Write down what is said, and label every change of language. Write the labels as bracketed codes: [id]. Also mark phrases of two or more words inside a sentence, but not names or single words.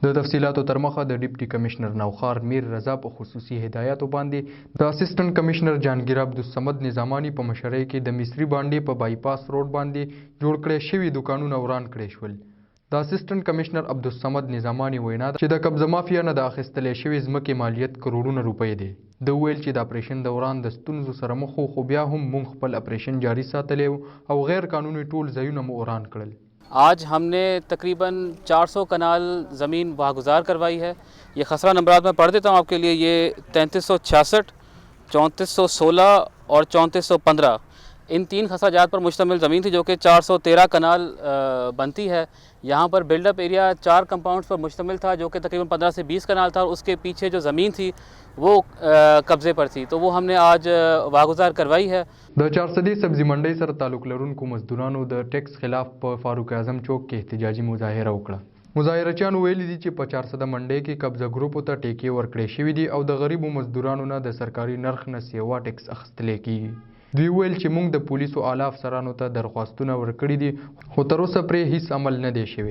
[ps] د تفصیلاتو تر مخه د ډیپټي کمشنر نوخار میر رضا په خصوصي هدایاتو باندې د اسسټنټ کمشنر جهانگیر عبدالصمد نظامانی په مشرۍ کې د مصری باندې په بایپاس روډ باندې جوړ کړی شوي دوکانونه وران کړی شول. د اسسټنټ کمشنر عبدالصمد نظامانی وینا ده چې د قبضه مافیا نه د اخیستلې شوې ځمکې مالیت کروڑونه روپۍ دی. د ویل چې د اپریشن دوران د ستونزو سره مخ وو خو بیا هم مونږ خپل اپریشن جاری ساتلی او غیر قانوني ټول ځایونه مو وران کړل. [ur] آج ہم نے تقریباً 400 کنال زمین واگزار کروائی ہے. یہ خسرہ نمبرات میں پڑھ دیتا ہوں آپ کے لیے۔ یہ 3366، 3416 اور 3415 ان 3 خسرہ جات پر مشتمل زمین تھی جو کہ 413 کنال بنتی ہے. یہاں پر [en] buildup area [ur] 4 کمپاؤنڈز پر مشتمل تھا جو کہ تقریباً 15 سے 20 کنال تھا اور اس کے پیچھے جو زمین تھی وہ قبضے پر تھی. تو وہ ہم نے آج واگزار کروائی ہے. [ps] د چارسدي سبزی منډۍ سره تعلق لرونکو مزدورانو د ټیکس خلاف په فاروق اعظم چوک کې احتجاجي مظاهره وکړه. مظاهرچیانو ویلي دي چې په 400 منډۍ کې قبضه ګروپو ته ټیکې ورکړې شوي دي او د غریبو مزدورانو نه د سرکاري نرخ نه سیوا ټیکس اخیستلی کیږي. دوی ویل چې موږ د پولیسو اعلی افسرانو ته درخواستونه ورکړي دي خو تر اوسه پرې هیڅ عمل نه دی شوی.